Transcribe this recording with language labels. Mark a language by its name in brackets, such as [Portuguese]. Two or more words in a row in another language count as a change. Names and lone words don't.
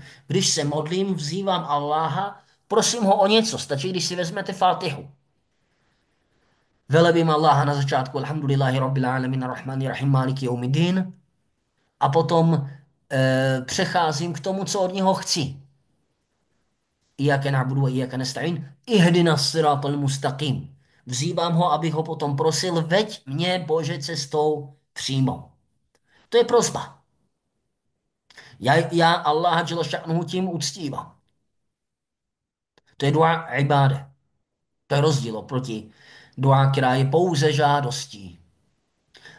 [Czech] Když se modlím, vzývám Alláha, prosím ho o něco. Stačí, když si vezmete Fátihu. Velebím Allaha na začátku: [Arabic] الحمد لله رب العالمين الرحمن الرحيم مالك يوم الدين. [Czech] A potom přecházím k tomu, co od něho chci. [Arabic] إياك نعبد وإياك نستعين. اهدنا الصراط المستقيم. [Czech] Vzývám ho, abych ho potom prosil: veď mě, Bože, cestou přímou. To je prosba. Já Allaha [Arabic] جل شأنه [Czech] tím uctívám. To je [Arabic] دعاء عبادة. [Czech] To je rozdíl oproti dua, která je pouze žádostí.